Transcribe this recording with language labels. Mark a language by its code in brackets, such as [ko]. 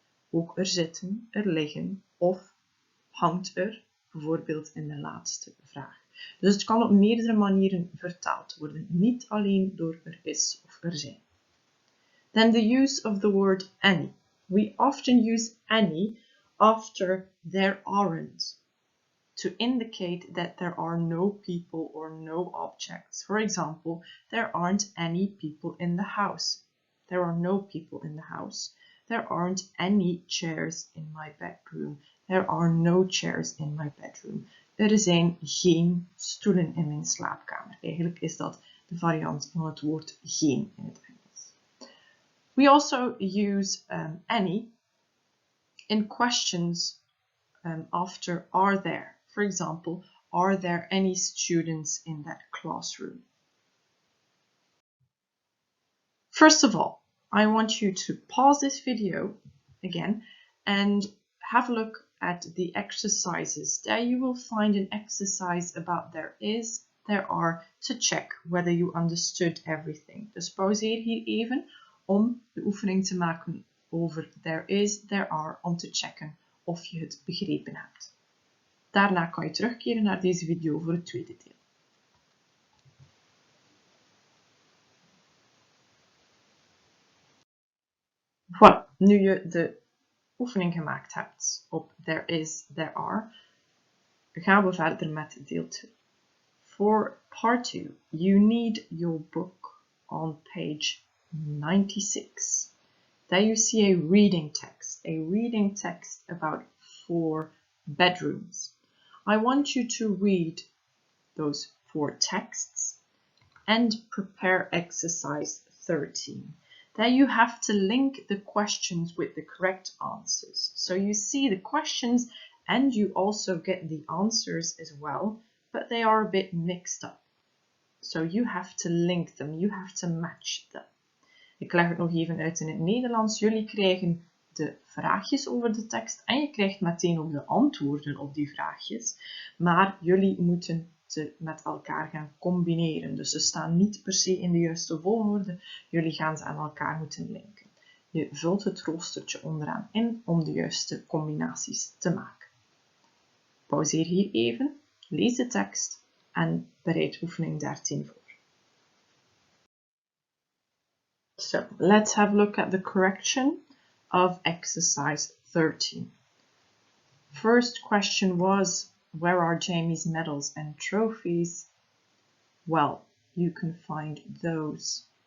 [nl] Ook er zitten, er liggen of hangt er, bijvoorbeeld in de laatste vraag. Dus het kan op meerdere manieren vertaald worden, niet alleen door er is of er zijn. [en] Then the use of the word any. We often use any after there aren't to indicate that there are no people or no objects. For example, there aren't any people in the house. There are no people in the house. There aren't any chairs in my bedroom. There are no chairs in my bedroom. [nl] Er zijn geen stoelen in mijn slaapkamer. Eigenlijk is dat de variant van het woord geen in het Engels. [en] We also use any in questions after are there. For example, are there any students in that classroom? First of all, I want you to pause this video again and have a look at the exercises. There you will find an exercise about there is, there are, to check whether you understood everything. [nl] Dus pauzeer hier even om de oefening te maken over [en] there is, there are, [nl] om te checken of je het begrepen hebt. Daarna kan je terugkeren naar deze video voor het tweede deel. Voilà, nu je de oefening gemaakt hebt op [en] there is, there are, [nl] gaan we verder met deel 2. [en] For part 2, you need your book on page 96. There you see a reading text about 4 bedrooms. I want you to read those 4 texts and prepare exercise 13. There you have to link the questions with the correct answers. So you see the questions and you also get the answers as well, but they are a bit mixed up. So you have to link them, you have to match them. [nl] Ik leg het nog even uit in het Nederlands. Jullie krijgen de vraagjes over de tekst en je krijgt meteen ook de antwoorden op die vraagjes. Maar jullie moeten ze met elkaar gaan combineren. Dus ze staan niet per se in de juiste volgorde. Jullie gaan ze aan elkaar moeten linken. Je vult het roostertje onderaan in om de juiste combinaties te maken. Pauzeer hier even, lees de tekst en bereid oefening 13 voor. [en] So, let's have a look at the correction of exercise 13. First question was, where are Jamie's medals and trophies? Well, you can find those.